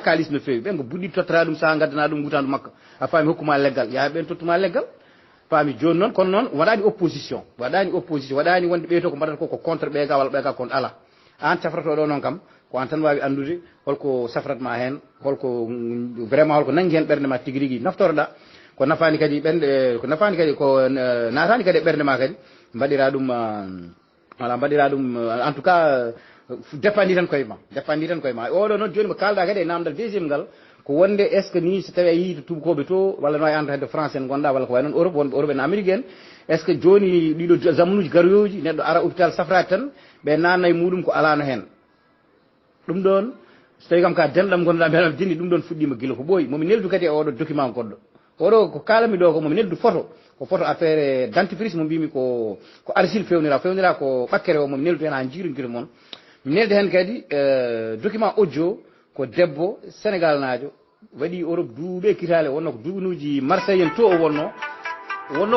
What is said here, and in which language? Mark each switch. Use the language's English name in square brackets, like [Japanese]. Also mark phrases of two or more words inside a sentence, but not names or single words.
[Fula] kalis no fewi ɓen ko buɗɗi tottata ɗum sa gaddana ɗum wutandu makka a faami hokkuma leggal yaa ɓen tottuma leggal faami joni noon kono noon waɗani opposition waɗani wonde ɓeyto ko mbaɗata ko contre ɓeega walla ɓeega kon ala an safratoɗo noon kam ko an tan wawi andude holko safratma hen holko vraiment holko nangui hen ɓerde ma tigui rigui naftoroɗa ko nafani kadi ɓernde ko natani kadi e ɓerde ma kadi mbaɗira ɗum voilà mbaɗira ɗum [French] en tout cas dépendre [Fula] tan koye ma oɗo noon joni mo kalɗa kadi e namdal deuxiéme ngal ko wonde [French] est ce que [Fula] ni so tawi a yii to tubakoɓe to walla no wawi anda hedde français en gonɗa walla ko way noon Europe wonɓe Europe en Amérique en [French] est ce que [Fula] joni ɗiɗo zamanuji garoyoji neɗɗo ara hôpital safrade tan ɓe nanna e muɗum ko alano hen ɗum ɗon so tawi kam ka denɗam gonɗa mbeɗam jinni ɗum ɗon fuɗɗima guila ko ɓooyi momi neldu kadi e oɗo document goɗɗo oɗo ko kalami ɗo ko momi neldu photo ko photo affaire dentifrice mo mbimi ko argile fewnira ko ɓakkere o momi neldu hen ha jiirodira moon mi nelde hen kadi [French] document audio [Fula] ko debbo sénégal najo waɗi Europe duuɓe kitale wonno ko duuɓinuji Marseille en to o wonno ko